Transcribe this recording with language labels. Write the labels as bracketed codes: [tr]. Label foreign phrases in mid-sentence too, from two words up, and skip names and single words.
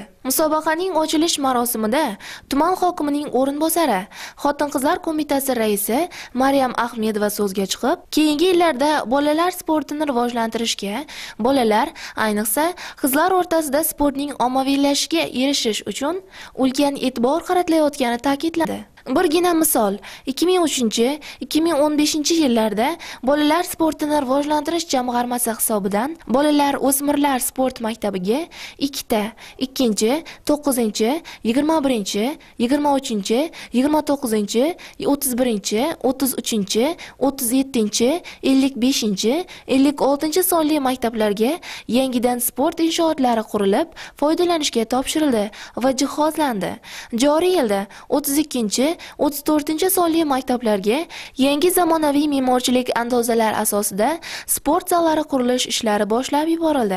[uz] Musobaqaning ochilish marosimida tuman hokimining o'rinbosari, Xotin-qizlar qo'mitasi raisi Maryam Ahmedova so'zga chiqib, keyingi yillarda bolalar sportini rivojlantirishga, bolalar, ayniqsa qizlar o'rtasida sportning ommaviylashishiga erishish uchun ulkan e'tibor qaratilayotgani ta'kidladi. Birgina misol, 2003-2015 yillarda bolalar sportini rivojlantirish jamg'armasi hisobidan bolalar o'smirlar sport maktabiga 2 ta 2-chi, 9-chi, 21-chi, 23-chi, 29-chi, 31-chi, 33-chi, 37-chi, 55-chi, 56-chi sonli maktablarga yangidan sport inshootlari qurilib, foydalanishga topshirildi va jihozlandi. Joriy yilda 32-chi 34 sonli maktablarga yangi zamonaviy me'morchilik andozalar asosida sport zallari qurilish ishlari boshlab yuborildi.